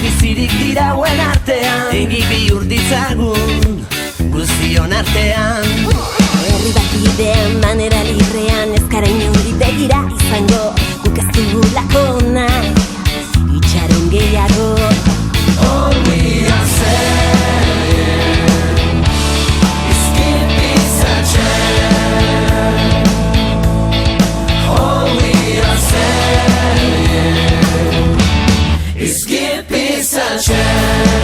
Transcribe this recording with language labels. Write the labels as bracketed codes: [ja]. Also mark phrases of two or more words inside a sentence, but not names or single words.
[eu] bizirik dira hauen artean, egi bihur ditzagun guztion artean. Herri bat bidean, manera librean, ez gara inori begira izango, guk ez dugulako nahi, itxaron gehiago. [en] All we are saying is give peace a chance. All we are saying is give peace a chance.